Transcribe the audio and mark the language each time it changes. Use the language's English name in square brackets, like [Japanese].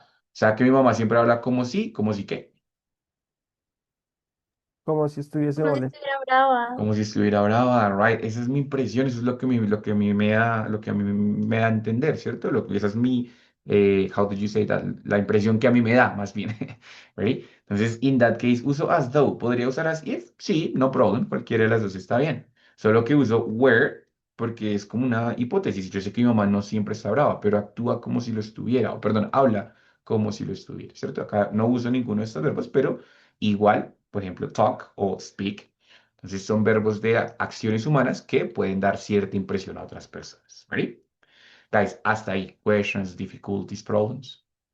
[Spanish] O sea que mi mamá siempre habla como si qué, como si estuviese Como si molesta. estuviera brava. como si estuviera brava, right? Esa es mi impresión, eso es lo que a mí me da, lo que a mí me da a entender, ¿cierto? Esa es mi, [English] how did you say that? [Spanish] La impresión que a mí me da, más bien, ¿right? [English] Entonces, in that case, uso as though. [Spanish] ¿Podría usar as if? Sí, [English] no problem, [Spanish] cualquiera de las dos está bien. Solo que uso where porque es como una hipótesis. Yo sé que mi mamá no siempre está brava, pero actúa como si lo estuviera, o perdón, habla como si lo estuviera, ¿cierto? Acá no uso ninguno de estos verbos, pero igual, por ejemplo, talk o speak. Entonces son verbos de acciones humanas que pueden dar cierta impresión a otras personas. ¿Ready? Guys, hasta ahí. [English] Questions, difficulties, problems.